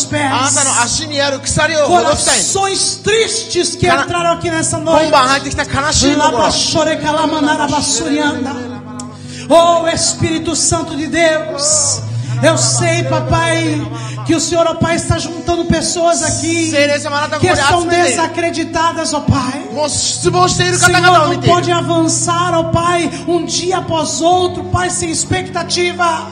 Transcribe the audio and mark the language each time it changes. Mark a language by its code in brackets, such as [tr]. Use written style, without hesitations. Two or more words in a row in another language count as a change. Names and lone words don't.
[ja] あなたの [pt] pés. [ja] 足にある鎖をほどきたい [pt] Corações tristes que Cara- entraram aqui nessa [ja] 今 [pt] noite. [ja] 晩入ってきた悲しい心 Labachore kalamanara basurianda. [pt] Oh, Espírito Santo de Deus, eu sei, papai, que o Senhor, ó Pai, está juntando pessoas aqui que estão desacreditadas, ó Pai. Senhor, não pode avançar, ó Pai, um dia após outro, Pai, sem expectativa.